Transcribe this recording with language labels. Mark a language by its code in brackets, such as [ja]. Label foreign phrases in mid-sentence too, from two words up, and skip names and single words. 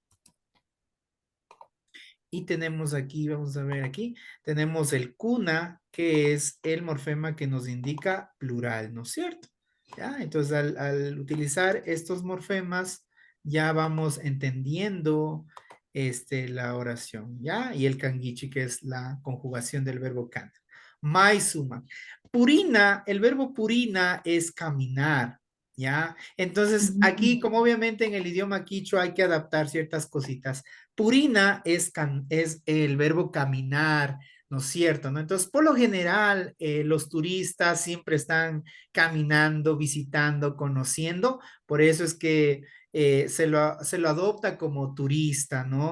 [es] Y tenemos aquí, vamos a ver aquí, tenemos el cuna, que es el morfema que nos indica plural, ¿no es cierto? ¿Ya? Entonces, al utilizar estos morfemas, ya vamos entendiendo la oración, ¿ya? Y el kangichi, que es la conjugación del verbo kan. Maizuma. Purina, el verbo purina es caminar, ¿ya? Entonces, aquí, como obviamente en el idioma quichua hay que adaptar ciertas cositas. Purina es el verbo caminar, ¿no es cierto? ¿No? Entonces, por lo general, los turistas siempre están caminando, visitando, conociendo, por eso es que se lo adopta como turista, ¿no?